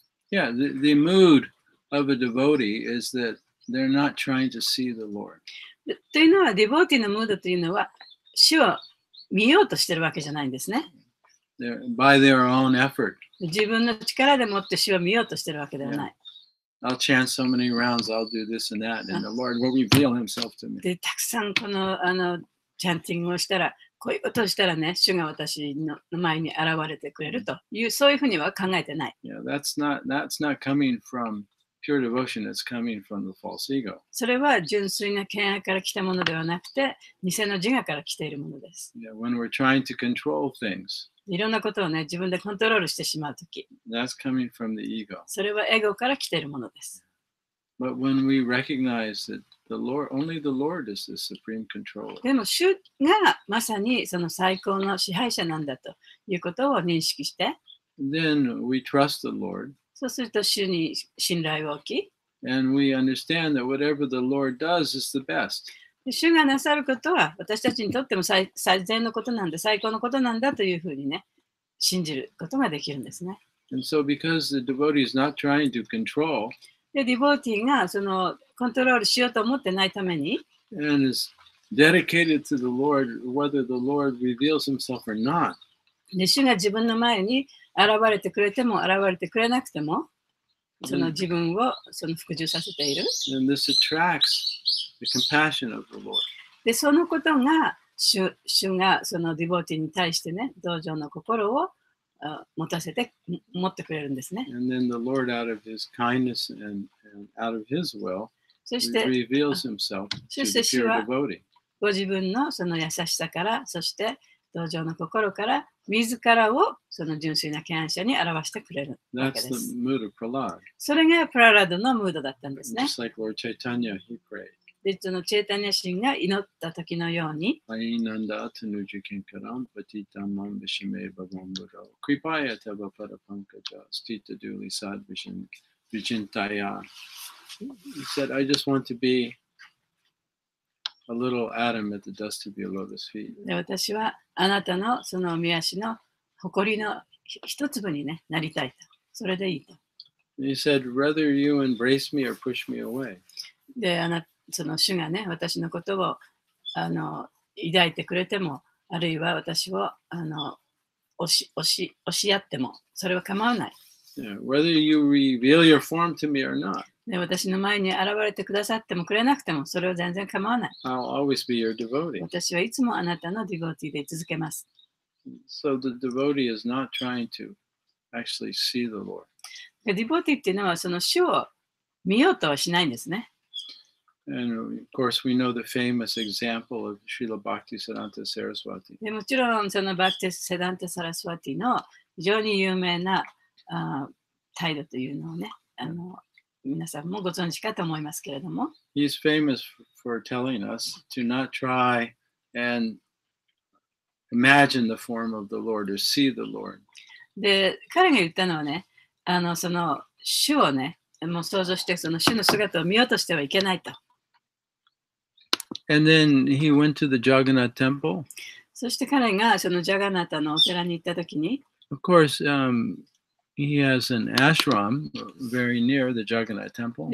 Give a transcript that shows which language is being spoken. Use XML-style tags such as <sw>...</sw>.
<en>Yeah, the mood of a devotee is that they're not trying to see the Lord.</en> <ja>というのは、ディボーティのムードというのは、主を見ようとしてるわけじゃないんですね。</ja> <en>By their own effort.</en> <ja>自分の力でもって主を見ようとしてるわけではない。</ja> <en>I'll chant so many rounds, I'll do this and that, and the Lord will reveal himself to me.</en> <ja>で、たくさんこのチャンティングをしたら、こういうことをしたらね、主が私の前に現れてくれるという、そういうふうには考えてない。</ja> <en>Yeah, that's not coming from pure devotion, it's coming from the false ego.</en> <ja>それは純粋な敬愛から来たものではなくて、偽の自我から来ているものです。</ja> <en>Yeah, when we're trying to control things,</en> <ja>いろんなことをね、自分でコントロールしてしまうとき、</ja> <en>that's coming from the ego.</en> <ja>それはエゴから来ているものです。</ja> <en>But when we recognize that only the Lord is the supreme controller.</en> <ja>でも主がまさにその最高の支配者なんだということを認識して、</ja> <en>Then we trust the Lord.</en> <ja>そうすると主に信頼を置き、</ja> <en>And we understand that whatever the Lord does is the best.</en> <ja>主がなさることは私たちにとっても最善のことなんだ、最高のことなんだというふうにね、信じることができるんですね。</ja> <en>And so because the devotee is not trying to control,</en> <ja>で、ディボーティーがそのコントロールしようと思ってないために、</ja> <en>and is dedicated to the Lord, whether the Lord reveals himself or not.</en> <ja>で主が自分の前に現れてくれても現れてくれなくても、その自分をその服従させている。</ja> <en>And this attracts the compassion of the Lord.</en> <ja>で、そのことが主がそのディボーティーに対してね、同情の心を持ってくれるんですね。</ja> <en>And then the Lord, out of his kindness and out of his will,</en> <ja>そして</ja> <en>reveals himself to the</en> <ja>そして主</ja> <en>pure</en> <ja>は</ja> <en>devotee.</en> <ja>ご自分のその優しさから、そして同情の心から自らをその純粋な敬愛者に表してくれるわけ</ja> <en>That's</en> <ja>で</ja> <en>the</en> <ja>す。</ja> <en>mood of Prahlad.</en> <ja>それがプララドのムードだったんですね。</ja> <en>Just like Lord Chaitanya, he prayed.</en> <ja>で、そのチェータニア神が祈った時のように、</ja> <sa>Ainanda tanuja kinkaram patitam mam vishime bhavamburo. Kripaya tava parapankaja stita duli sad vijintaya.</sa> <en>He said, I just want to be a little atom at the dust of your lotus feet.</en> <ja>で私はあなたのその御足の誇りの一粒に、ね、なりたいと。それでいいと。</ja> <en>And he said, whether you embrace me or push me away.</en> <ja>で、その主がね、私のことを抱いてくれても、あるいは私を押し合ってもそれは構わない。</ja> <en>Yeah, whether you reveal your form to me or not,</en> <ja>で、私の前に現れてくださってもくれなくてもそれは全然構わない。</ja> <en>I'll always be your devotee.</en> <ja>私はいつもあなたのディボティで居続けます。</ja> <en>So the devotee is not trying to actually see the Lord.</en> <ja>でディボティっていうのはその主を見ようとはしないんですね。</ja> <en>And of course, we know the famous example of Srila Bhaktisiddhanta Saraswati.</en> <ja>でもちろんそのバクティス・セダンテ・サラスワティの非常に有名な態度というのをね、皆さんもご存知かと思いますけれども、</ja> <en>He's famous for telling us to not try and imagine the form of the Lord or see the Lord.</en> <ja>で、彼が言ったのはね、その主をね、もう想像してその主の姿を見ようとしてはいけないと。</ja> <en>And then he went to the Jagannath temple.</en> <ja>そして彼がそのジャガナタのお寺に行ったときに、</ja> <en>Of course, he has an ashram very near the Jagannath temple.</en>